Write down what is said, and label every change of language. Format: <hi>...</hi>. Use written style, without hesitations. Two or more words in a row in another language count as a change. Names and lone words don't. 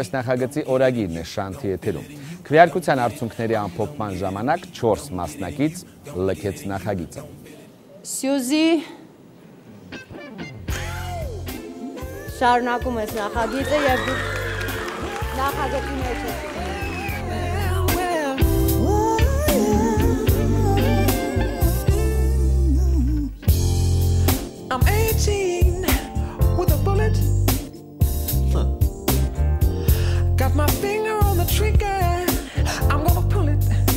<hy>ես նախագծի օրագիրն է Շանթի եթերում։ Քվեարկության արդյունքների ամփոփման ժամանակ 4 մասնակից լքեց նախագիծը։ Սյուզի շարունակում ես նախագիծը եւ դու նախագծի մեջ ես։</hy> <en>I'm 18 with a bullet. Got my finger on the trigger, I'm gonna pull it.</en>